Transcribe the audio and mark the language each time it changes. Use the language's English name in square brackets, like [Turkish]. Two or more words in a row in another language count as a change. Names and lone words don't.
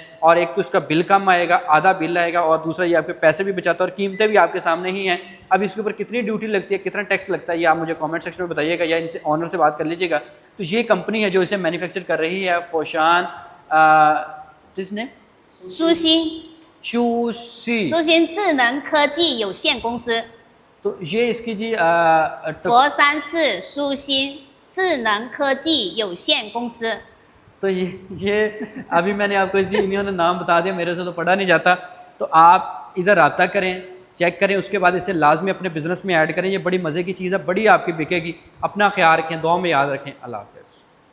[Urdu] اور ایک تو اس کا بل کم آئے گا، آدھا بل آئے گا، اور دوسرا یہ آپ کے پیسے بھی بچاتا ہے اور قیمتیں بھی آپ کے سامنے ہی ہیں. اب اس کے اوپر کتنی ڈیوٹی لگتی ہے، کتنا ٹیکس لگتا ہے، یہ آپ مجھے [English] comment section [Urdu] میں بتائیے گا یا ان سے اونر سے بات کر لیجیے گا. تو یہ کمپنی ہے جو اسے مینوفیکچر کر رہی ہے، فوشان کس نے, [Chinese] 舒心 शूसी। 舒心智能科技有限公司， [Urdu] تو یہ اس کی جی [Chinese] 佛山市舒心智能科技有限公司。 [Urdu] تو یہ ابھی میں نے آپ کو انہوں نے نام بتا دیا، میرے سے تو پڑھا نہیں جاتا. تو آپ ادھر رابطہ کریں، چیک کریں، اس کے بعد اسے لازمی اپنے بزنس میں ایڈ کریں. یہ بڑی مزے کی چیز ہے، بڑی آپ کی بکے گی۔ اپنا خیال رکھیں، دعا میں یاد رکھیں. اللہ حافظ.